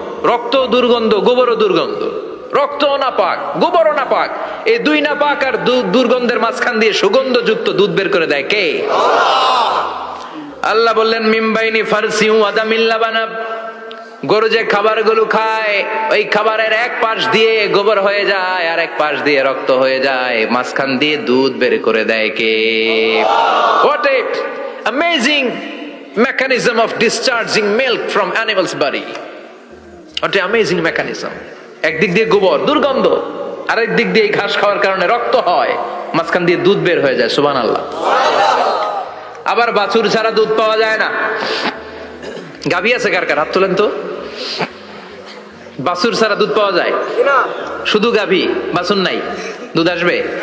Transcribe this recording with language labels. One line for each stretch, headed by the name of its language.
Bangla: রক্ত দুর্গন্ধ, গোবরও দুর্গন্ধ। রক্ত নাপাক, গোবরও নাপাক, এই দুই নাপাক আর দুর্গন্ধের মাঝখান দিয়ে সুগন্ধযুক্ত দুধ বের করে দেয় কে? আল্লাহ বললেন
Arabic: মিমবাইনি ফারসিউ আদামিল লাবানা,
Bangla: গরু যে খাবারগুলো খায় ওই খাবারের এক পাশ দিয়ে গোবর হয়ে যায় আর এক পাশ দিয়ে রক্ত হয়ে যায়, মাঝখান দিয়ে দুধ বের করে দেয় কে?
English: What a amazing mechanism of discharging milk from animal's body. What a amazing mechanism.
Bangla: একদিক দিয়ে গোবর দুর্গন্ধ, আরেক দিক দিয়ে ঘাস খাওয়ার কারণে রক্ত হয়, মাঝখান দিয়ে দুধ বের হয়ে যায়। সুবহানাল্লাহ। আবার বাছুর ছাড়া দুধ পাওয়া যায় না। গাভী আছে কার কার? হাত তোলেন তো। বাছুর ছাড়া দুধ পাওয়া যায়? শুধু গাভী, বাছুর নাই, দুধ আসবে?